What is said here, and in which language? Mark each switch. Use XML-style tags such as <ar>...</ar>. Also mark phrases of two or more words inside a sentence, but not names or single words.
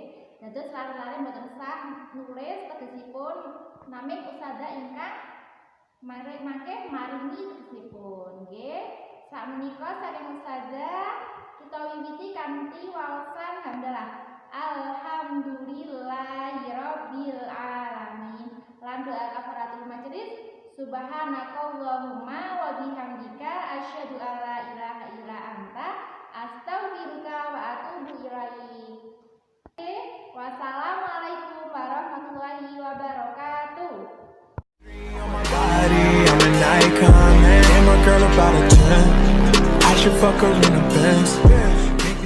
<jv>Dados lare-lare mboten sah nulis tegesipun namung Ustazah ingkang mangke maringi tegesipun nggih. Sakmenika saking Ustazah kita wiwiti kanthi waosan hamdalah.</jv> <ar>الحمد لله رب العالمين.</ar> <jv>Lan doa</jv> <ar>كفارة المجلس. سبحانك اللهم وبحمدك أشهد أن لا إله إلا أنت أستغفرك وأتوب إليك. والسلام عليكم ورحمة الله وبركاته.</ar> <en>I'm an icon, man. And my girl about a 10. I should fuck her in a Benz.</en>